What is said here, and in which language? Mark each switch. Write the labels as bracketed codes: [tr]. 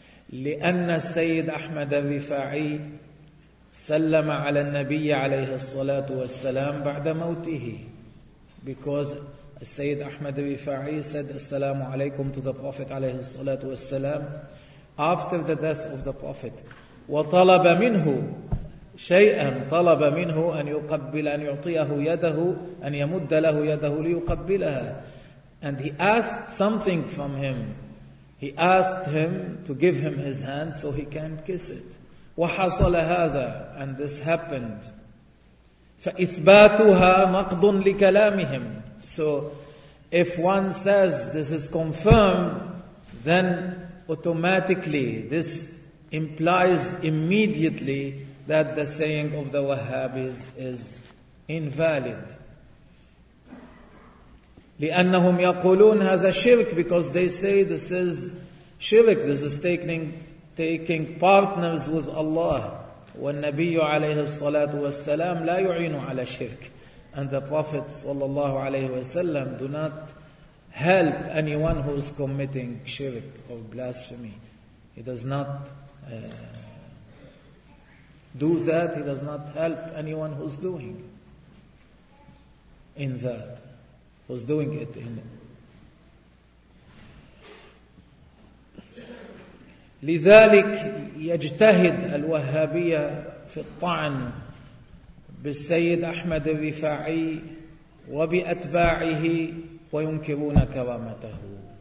[ar] لأن السيد أحمد الرفاعي سلم على النبي عليه الصلاة والسلام بعد موته. [en] Because السيد أحمد الرفاعي said [ar] السلام عليكم [en] to the Prophet [ar] عليه الصلاة والسلام [en] after the death of the Prophet. [ar] وطلب منه شيئا, طلب منه أن يقبل, أن يعطيه يده, أن يمد له يده ليقبلها. [en] And he asked something from him. He asked him to give him his hand so he can kiss it. [ar] وحصل هذا, [en] and this happened. [ar] فإثباتها نقض لكلامهم. [en] So if one says this is confirmed, then automatically this implies immediately that the saying of the Wahhabis is invalid. [ar] لأنهم يقولون هذا شرك, [en] because they say this is shirk, this is taking partners with Allah. [ar] والنبي عليه الصلاة والسلام لا يعين على شرك. [en] And the Prophet [ar] صلى الله عليه وسلم [en] do not help anyone who is committing shirk or blasphemy. He does not do that. He does not help anyone who is doing in that. Was doing it in [ar] لذلك يجتهد الوهابية في الطعن بالسيد أحمد الرفاعي وبأتباعه وينكرون كرامته.